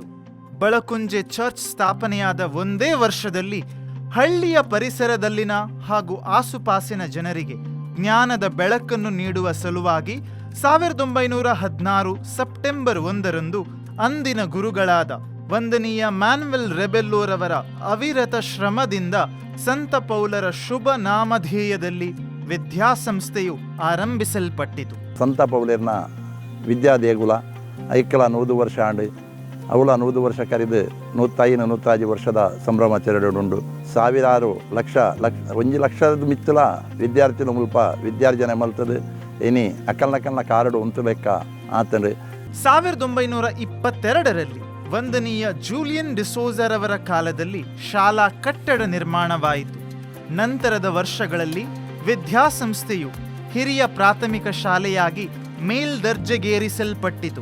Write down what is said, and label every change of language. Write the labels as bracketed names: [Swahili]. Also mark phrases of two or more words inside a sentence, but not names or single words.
[Kannada] ಬಳಕುಂಜೆ ಚರ್ಚ್ ಸ್ಥಾಪನೆಯಾದ ಒಂದೇ ವರ್ಷದಲ್ಲಿ ಹಳ್ಳಿಯ ಪರಿಸರದಲ್ಲಿನ ಹಾಗೂ ಆಸುಪಾಸಿನ ಜನರಿಗೆ ಜ್ಞಾನದ ಬೆಳಕನ್ನು ನೀಡುವ ಸಲುವಾಗಿ 1916 ಸೆಪ್ಟೆಂಬರ್ 1ರಂದು ಅಂದಿನ ಗುರುಗಳಾದ ವಂದನೀಯ ಮಾನ್ವೆಲ್ ರೆಬೆಲ್ಲೋರವರ ಅವಿರತ ಶ್ರಮದಿಂದ ಸಂತ ಪೌಲರ ಶುಭ ನಾಮಧೇಯದಲ್ಲಿ ವಿದ್ಯಾಸಂಸ್ಥೆಯು ಆರಂಭಿಸಲ್ಪಟ್ಟಿತು. [Tulu] ಸಂತ ಪೌಲರ್ನ ವಿದ್ಯಾದೇಗುಲ ಐಕ್ಕಲ 100 ವರ್ಷ ಆಂಡು ಅವಳ 100 ವರ್ಷ ಕರೆದು 105 ವರ್ಷದ ಸಂಭ್ರಮಾಚರಣೆಯುಂಡು. ಸಾವಿರಾರು ಲಕ್ಷ 1 ಲಕ್ಷದ ಮಿತ್ತಲ ವಿದ್ಯಾರ್ಥಿನ ಮುಲ್ಪ ವಿದ್ಯಾರ್ಜನೆ ಮಲ್ತದೆ ಇನಿ ಅಕ್ಕಲ್ನ ಕಾರಡು ಉಂಟು ಲೆಕ್ಕ ಆತಂಡು. [Kannada] 1922ರಲ್ಲಿ ವಂದನೀಯ ಜೂಲಿಯನ್ ಡಿಸೋಜರವರ ಕಾಲದಲ್ಲಿ ಶಾಲಾ ಕಟ್ಟಡ ನಿರ್ಮಾಣವಾಯಿತು. ನಂತರದ ವರ್ಷಗಳಲ್ಲಿ ವಿದ್ಯಾಸಂಸ್ಥೆಯು ಹಿರಿಯ ಪ್ರಾಥಮಿಕ ಶಾಲೆಯಾಗಿ ಮೇಲ್ದರ್ಜೆಗೇರಿಸಲ್ಪಟ್ಟಿತು.